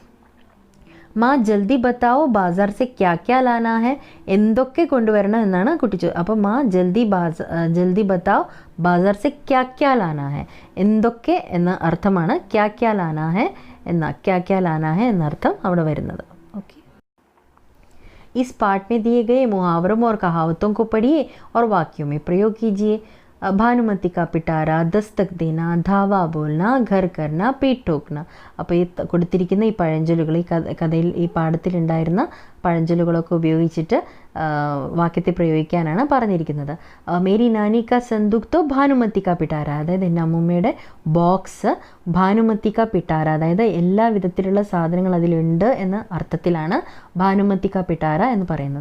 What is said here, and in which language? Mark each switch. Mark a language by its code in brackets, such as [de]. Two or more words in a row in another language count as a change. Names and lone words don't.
[hi] माँ जल्दी बताओ बाज़ार से क्या क्या लाना है, [ml] എന്തൊക്കെ കൊണ്ടുവരണം എന്നാണ് കുട്ടി അപ്പോൾ [hi] माँ जल्दी बताओ बाज़ार से क्या क्या लाना है, [ml] എന്തൊക്കെ എന്ന അർത്ഥമാണ് [hi] क्या क्या लाना है [ml] എന്നർത്ഥം അവിടെ വരുന്നത്. ഓക്കെ, [hi] इस पाठ में दिए गए मुहावरों और कहावतों को पढ़िए और वाक्यों में प्रयोग कीजिए. भानुमती का पिटारा, दस्तक देना, धावा बोलना, घर करना, पीठ ठोकना. [ml] അപ്പോൾ ഈ കൊടുത്തിരിക്കുന്ന ഈ പഴഞ്ചൊല്ലുകൾ, ഈ കഥയിൽ ഈ പാഠത്തിലുണ്ടായിരുന്ന പഴഞ്ചൊല്ലുകളൊക്കെ ഉപയോഗിച്ചിട്ട് വാക്യത്തെ പ്രയോഗിക്കാനാണ് പറഞ്ഞിരിക്കുന്നത്. [hi] मेरी नानी का संदूक तो भानुमती का पिटारा, [ml] അതായത് എൻ്റെ അമ്മൂമ്മയുടെ ബോക്സ് [hi] भानुमती का पिटारा, [ml] അതായത് എല്ലാ വിധത്തിലുള്ള സാധനങ്ങൾ അതിലുണ്ട് എന്ന അർത്ഥത്തിലാണ് [hi] भानुमती का पिटारा [ml] എന്ന് പറയുന്നത്.